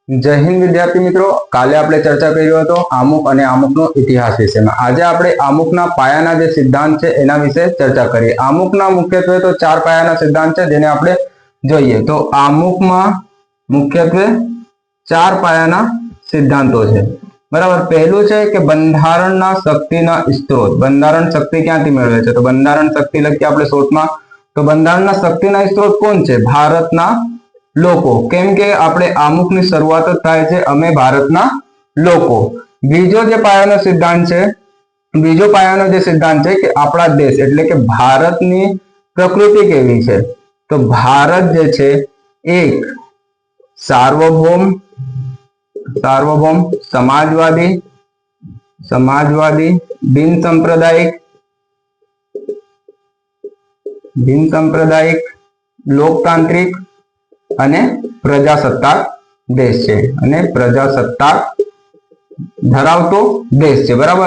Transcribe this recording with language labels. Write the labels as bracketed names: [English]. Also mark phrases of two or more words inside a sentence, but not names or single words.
[Gujarati] જય હિંદ વિદ્યાર્થી મિત્રો, કાલે આપણે ચર્ચા કર્યો હતો આમુખ અને આમુખનો ઇતિહાસ વિષયમાં। આજ આપણે આમુખના પાયાના જે સિદ્ધાંત છે એના વિશે ચર્ચા કરીએ। આમુખના મુખ્યત્વે તો 4 પાયાના સિદ્ધાંત છે જેને આપણે જોઈએ। તો આમુખમાં મુખ્યત્વે 4 પાયાના સિદ્ધાંતો છે, બરાબર। પહેલું છે કે બંધારણના શક્તિના સ્ત્રોત। બંધારણ શક્તિ ક્યાંથી મેળવે છે? તો બંધારણ શક્તિ લખીએ આપણે શોર્ટમાં। તો બંધારણના શક્તિના સ્ત્રોત કોણ છે? ભારતના લોકો। કેમ કે આપણે આમુખની શરૂઆત જ થાય છે અમે ભારતના લોકો। બીજો જે પાયાનો સિદ્ધાંત છે, બીજો પાયાનો જે સિદ્ધાંત છે કે આપણા દેશ એટલે કે ભારતની પ્રકૃતિ કેવી છે? તો ભારત જે છે એક સાર્વભૌમ સમાજવાદી બિન સાંપ્રદાયિક લોકતાંત્રિક અને પ્રજાસત્તાક દેશ છે, અને પ્રજાસત્તાક ધરાવતો દેશ છે, બરાબર।